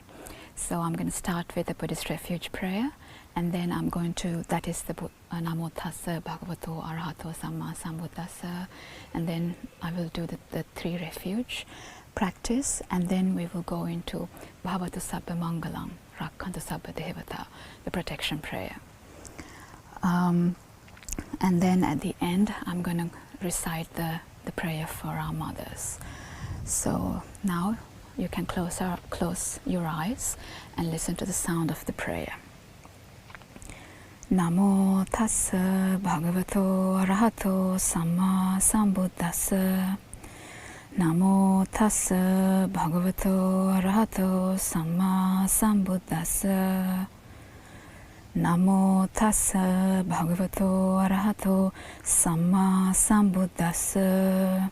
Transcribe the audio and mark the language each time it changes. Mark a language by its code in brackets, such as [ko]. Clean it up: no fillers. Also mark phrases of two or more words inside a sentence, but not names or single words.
[en] So I'm going to start with the Buddhist Refuge prayer, and then I'm going to, that is the [pi] Namo Tassa Bhagavato Arahato Samma Sambuddhassa, [en] and then I will do the 3 refuge practice, and then we will go into [pi] Bhavatu Sabba Mangalam, Rakkantu Sabba Devata, [en] the protection prayer. And then at the end, I'm going to recite the prayer for our mothers. So now you can close your eyes and listen to the sound of the prayer. [pi] Namo Tassa Bhagavato Arahato Samma Sambuddhassa. Namo Tassa Bhagavato Arahato Samma Sambuddhassa. Namo Tassa Bhagavato Arahato Samma Sambuddhassa.